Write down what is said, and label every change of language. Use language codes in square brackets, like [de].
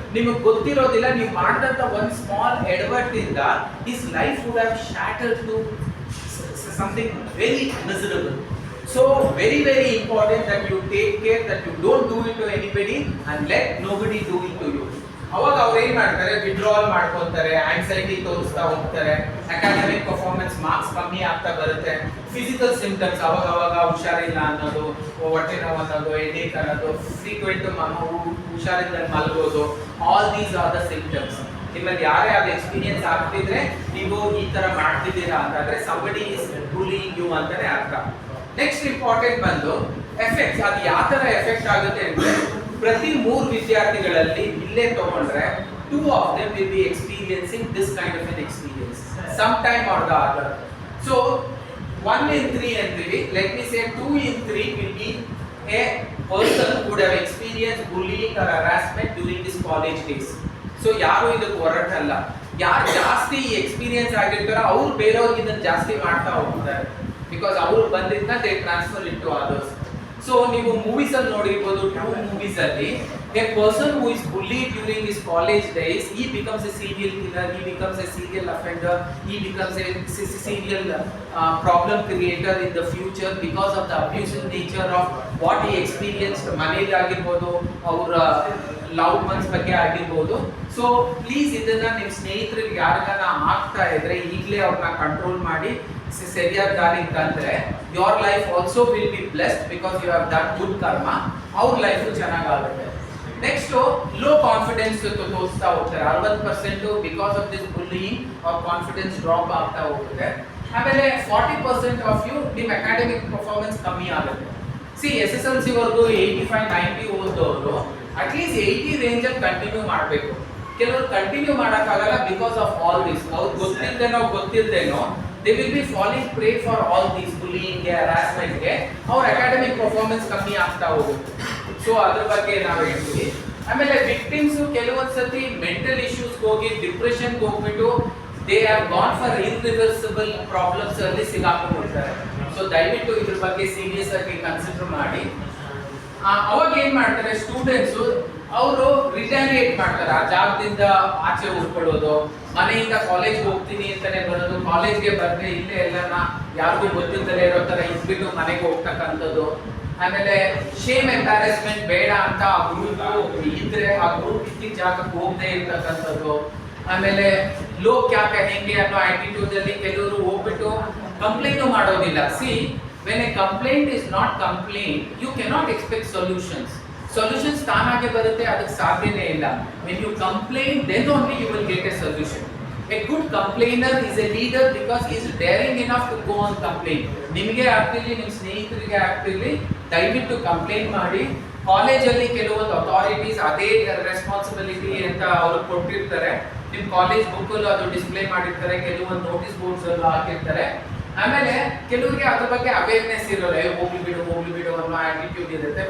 [kn] ನಿಮಗೆ ಗೊತ್ತಿರೋದಿಲ್ಲ, ನೀವು ಮಾಡಿದಂತ ಒಂದು ಸ್ಮಾಲ್ ಎಡವಟ್ ಇಂದ [en] his life would have shattered to something very miserable. So very important that you take care, that you don't do it to anybody and let nobody do it to you. [kn] ಅವಾಗ ಅವ್ರು ಏನ್ ಮಾಡ್ತಾರೆ, withdrawal ಮಾಡ್ಕೊಂತಾರೆ, anxiety ತೋರಿಸ್ತಾ ಹೋಗ್ತಾರೆ, academic performance marks ಕಮ್ಮಿ ಆಗ್ತಾ ಬರುತ್ತೆ. ಫಿಸಿಕಲ್ ಸಿಂಪ್ಟಮ್ಸ್ ಅವಾಗ ಹುಷಾರಿಲ್ಲ ಅನ್ನೋದು, ಹೊಟ್ಟೆ ನೋವು ಅನ್ನೋದು, ಹೆಡೇಕ್ ಅನ್ನೋದು, ಫ್ರೀಕ್ವೆಂಟ್ ಹುಷಾರಿಲ್ಲ ಮಲಗೋದು, [en] All these are the symptoms. [kn] ನಿಮ್ಮಲ್ಲಿ ಯಾರೇ ಅದು ಎಕ್ಸ್ಪೀರಿಯನ್ಸ್ ಆಗ್ತಿದ್ರೆ ನೀವು ಈ ತರ ಮಾಡ್ತಿದ್ದೀರಾ ಅಂತಂದ್ರೆ [en] somebody is bullying you [kn] ಅಂತಾನೆ ಅರ್ಥ. ನೆಕ್ಸ್ಟ್ ಇಂಪಾರ್ಟೆಂಟ್ ಬಂದು ಎಫೆಕ್ಟ್ಸ್. ಅದು ಯಾವ ತರ ಎಫೆಕ್ಟ್ ಆಗುತ್ತೆ ಅಂದ್ರೆ, ಪ್ರತಿ 3 ವಿದ್ಯಾರ್ಥಿಗಳಲ್ಲಿ ಇಲ್ಲೇ ತಗೊಂಡ್ರೆ [en] 2 of them will be experiencing this kind of an experience sometime or the other. So 1 in 3 antrivi, let me say 2 in 3 will be a person who would have experienced bullying or harassment during his college days. [kn] So ಯಾರು ಇದಕ್ಕೆ ಹೊರಟಲ್ಲ, ಯಾರು ಜಾಸ್ತಿ experience ಆಗಿರ್ತಾರೋ ಅವ್ರು ಬೇರೆಯವ್ರಿಗೆ ಇದನ್ನ ಜಾಸ್ತಿ ಮಾಡ್ತಾ ಹೋಗ್ತಾರೆ, ಬಿಕಾಸ್ ಅವ್ರು ಬಂದಿದ್ದನ್ನ [en] they transfer it to others. So [kn] ನೀವು ಮೂವೀಸ್ ಅಲ್ಲಿ ನೋಡಿರ್ಬೋದು, 2 ಮೂವೀಸ್ ಅಲ್ಲಿ [en] a person who is bullied during his college days, he becomes a serial killer, he becomes a serial offender, he becomes a serial problem creator in the future because of the abusive nature of what he experienced [kn] ಮನೇಲಿ ಆಗಿರ್ಬೋದು, ಅವರ love once ಬಗ್ಗೆ ಆಗಿರ್ಬೋದು. So please ಇದನ್ನ ನಿಮ್ಮ ಸ್ನೇಹಿತರಿಗೆ ಯಾರಿಗಾನ ಆಗ್ತಾ ಇದ್ರೆ ಈಗಲೇ ಅವ್ರನ್ನ ಕಂಟ್ರೋಲ್ ಮಾಡಿ ಸರಿಯಾದ ದಾರಿಗೆ ತಂದ್ರೆ [en] Your life also will be blessed because you have done good karma. [kn] ಅವ್ರ ಲೈಫು ಚೆನ್ನಾಗಾಗುತ್ತೆ. ನೆಕ್ಸ್ಟ್ ಲೋ ಕಾನ್ಫಿಡೆನ್ಸ್ ತೋರಿಸ್ತಾ ಹೋಗ್ತಾರೆ. 60% [en] because of this bullying [kn] ಅವ್ರ ಕಾನ್ಫಿಡೆನ್ಸ್ ಡ್ರಾಪ್ ಆಗ್ತಾ ಹೋಗುತ್ತೆ. ಆಮೇಲೆ 40% [en] of you [kn] ನಿಮ್ಮ ಅಕಾಡೆಮಿಕ್ ಪರ್ಫಾರ್ಮೆನ್ಸ್ ಕಮ್ಮಿ ಆಗುತ್ತೆ. ಸಿ SSLC ವರೆಗೂ 85-90 ಓದೋರು ಅಟ್ಲೀಸ್ಟ್ 80 ರೇಂಜಲ್ಲಿ ಕಂಟಿನ್ಯೂ ಮಾಡಬೇಕು. ಕೆಲವರು ಕಂಟಿನ್ಯೂ ಮಾಡೋಕ್ಕಾಗಲ್ಲ [en] Because of all this. [kn] ಅವ್ರು ಗೊತ್ತಿಲ್ದೇನೋ [en] they will be falling prey for all these bullying, harassment. [kn] ಅವ್ರ ಅಕಾಡೆಮಿಕ್ ಪರ್ಫಾರ್ಮೆನ್ಸ್ ಕಮ್ಮಿ ಆಗ್ತಾ ಹೋಗುತ್ತೆ. ಸೊ ಅದ್ರ ಬಗ್ಗೆ ನಾವು ಹೇಳ್ತೀವಿ. ಆಮೇಲೆ ವಿಕ್ಟಿಮ್ಸ್ ಕೆಲವೊಂದ್ಸತಿ ಮೆಂಟಲ್ ಇಶ್ಯೂಸ್ ಹೋಗಿ ಡಿಪ್ರೆಷನ್ಗೆ ಹೋಗ್ಬಿಟ್ಟು [en] they have gone for irreversible problems [kn] ಅಲ್ಲಿ ಸಿಗಾಕೊಂಡ್ಬಿಡ್ತಾರೆ. ಸೊ ದಯವಿಟ್ಟು ಇದ್ರ ಬಗ್ಗೆ ಸೀರಿಯಸ್ ಆಗಿ ಕನ್ಸಿಡರ್ ಮಾಡಿ. ಅವಾಗ ಏನ್ ಮಾಡ್ತಾರೆ ಸ್ಟೂಡೆಂಟ್ಸ್, ಅವರು ರಿಟಾಲಿಯೇಟ್ ಮಾಡ್ತಾರೆ. ಆ ಜಾಗದಿಂದ ಆಚೆ ಉಳ್ಕೊಳ್ಳೋದು, ಮನೆಯಿಂದ ಕಾಲೇಜ್ಗೆ ಹೋಗ್ತೀನಿ ಅಂತಾನೆ ಬರೋದು, ಕಾಲೇಜ್ಗೆ ಬಂದ್ರೆ ಇಲ್ಲೇ ಎಲ್ಲನ ಯಾರಿಗೂ ಗೊತ್ತಿಲ್ಲದೆ ಇರೋ ತರ ಇದ್ಬಿಟ್ಟು ಮನೆಗೆ ಹೋಗ್ತಕ್ಕಂಥದ್ದು. ಆಮೇಲೆ ಶೇಮ್ ಎಂಪಾರೆಸ್ಮೆಂಟ್ ಬೇಡ ಅಂತ ಆ ಗ್ರೂಪ್ ಇದ್ರೆ ಆ ಗ್ರೂಪ್ ಇದ್ದ ಜಾಗಕ್ಕೆ ಹೋಗದೆ ಇರ್ತಕ್ಕಂಥದ್ದು. ಆಮೇಲೆ ಲೋಕ್ ಯಾಕೆ ಹೆಂಗೆ ಅನ್ನೋ ಆಟಿಟ್ಯೂಡ್ ಅಲ್ಲಿ ಕೆಲವರು ಹೋಗ್ಬಿಟ್ಟು ಕಂಪ್ಲೇಂಟ್ ಮಾಡೋದಿಲ್ಲ. [en] See when a complaint is not complaint, you cannot expect solutions. Solutions [kn] ತಾನಾಗೆ ಬರುತ್ತೆ, ಅದಕ್ಕೆ ಸಾಧ್ಯನೇ ಇಲ್ಲ. [en] When you complain, then only you will get a solution. A good complainer is a leader because he is daring enough to go on complain. [kn] ನಿಮಗೆ ಆಗ್ತಿರ್ಲಿ ನಿಮ್ಮ ಸ್ನೇಹಿತರಿಗೆ ಆಗ್ತಿರ್ಲಿ ದಯವಿಟ್ಟು complaint ಮಾಡಿ. ಕಾಲೇಜಲ್ಲಿ ಕೆಲವೊಂದು ಅಥಾರಿಟೀಸ್ ಅದೇ ರೆಸ್ಪಾನ್ಸಿಬಿಲಿಟಿ ಅಂತ ಅವರು ಕೊಟ್ಟಿರ್ತಾರೆ. ನಿಮ್ಮ ಕಾಲೇಜ್ ಬುಕ್ ಅಲ್ಲೂ ಅದು ಡಿಸ್ಪ್ಲೇ ಮಾಡಿರ್ತಾರೆ, ಕೆಲವೊಂದು ನೋಟಿಸ್ ಬೋರ್ಡ್ಸ್ ಅಲ್ಲೂ ಹಾಕಿರ್ತಾರೆ. ಆಮೇಲೆ ಕೆಲವರಿಗೆ ಅದ್ರ ಬಗ್ಗೆ ಅವೇರ್ನೆಸ್ ಇರೋಲ್ಲ, ಹೋಗ್ಲಿ ಬಿಡು ಅನ್ನೋ ಆಟಿಟ್ಯೂಡ್ ಇರುತ್ತೆ.